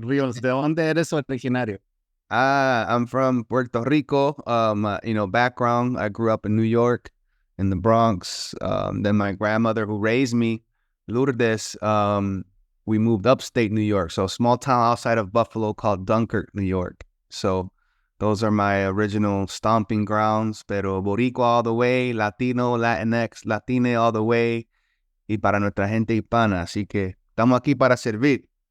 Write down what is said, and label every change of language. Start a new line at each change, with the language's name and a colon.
Spanish: Rios, ¿de dónde eres originario?
English: I'm from Puerto Rico. Background, I grew up in New York, in the Bronx. Then my grandmother who raised me, Lourdes, we moved upstate New York. So a small town outside of Buffalo called Dunkirk, New York. So those are my original stomping grounds. Pero Boricua all the way, Latino, Latinx, Latine all the way.
Spanish: Y para nuestra gente hispana. Así que estamos aquí para servir.